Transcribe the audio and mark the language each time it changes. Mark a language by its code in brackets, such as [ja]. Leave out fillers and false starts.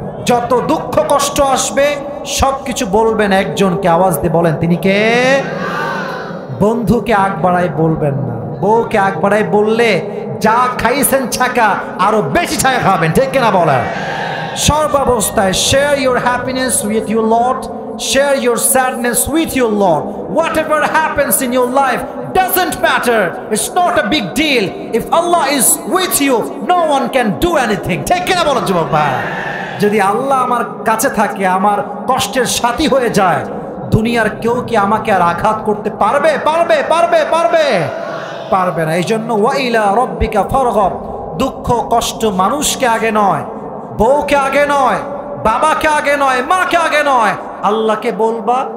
[bn] যত দুঃখ কষ্ট আসবে সবকিছু বলবেন একজনকে, আওয়াজ দিয়ে বলেন তিনি কে? বন্ধুকে আগ বাড়াই বলবেন না, বউকে আগ বাড়াই বললে যা খাইছেন ছাকা আরো বেশি ছাকা খাবেন, ঠিক কিনা বলেন? সর্বাবস্থায় [en] Share your happiness with your Lord, share your sadness with your Lord. Whatever happens in your life doesn't matter. It's not a big deal. If Allah is with you, no one can do anything. [bn] ঠিক কিনা বলো যুবক ভাই? যদি আল্লাহ আমার কাছে থাকে, আমার কষ্টের সাথী হয়ে যায়, দুনিয়ার কেউ কি আমাকে আর আঘাত করতে পারবে? পারবে পারবে পারবে পারবে না। এই জন্য [ar] ওয়া ইলা রাব্বিকা ফারগাব, [bn] দুঃখ কষ্ট মানুষকে আগে নয়, বউকে আগে নয়, বাবাকে আগে নয়, মাকে আগে নয়, আল্লাহকে বলবা।